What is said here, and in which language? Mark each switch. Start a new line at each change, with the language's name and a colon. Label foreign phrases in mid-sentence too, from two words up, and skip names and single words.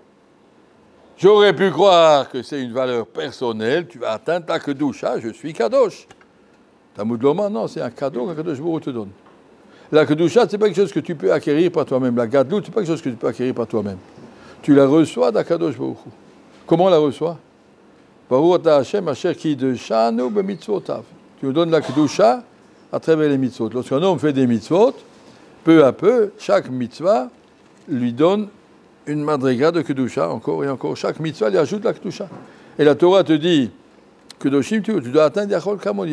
French: J'aurais pu croire que c'est une valeur personnelle, tu vas atteindre ta Kedusha, je suis Kadosh.
Hebrew: תלמוד לומר,
French: non, c'est un cadeau que
Hebrew: קדוש ברוך הוא
French: te donne. La Kedusha, c'est pas quelque chose que tu peux acquérir par toi-même. La Gadlut, c'est pas quelque chose que tu peux acquérir par toi-même. Tu la reçois d'
Hebrew: הקדוש ברוך הוא.
French: Comment on la reçoit?
Hebrew: ברוך אתה השם אשר קדשנו במצוותיו.
French: Tu nous donnes la Kedusha à travers les mitzvot. Lorsqu'un homme fait des mitzvot, peu à peu, chaque mitzvah lui donne une madriga de Kedusha, encore et encore. Chaque mitzvah lui ajoute la Kedusha. Et la Torah te dit, Kedoshim, tu dois atteindre
Hebrew: יכול כמוני.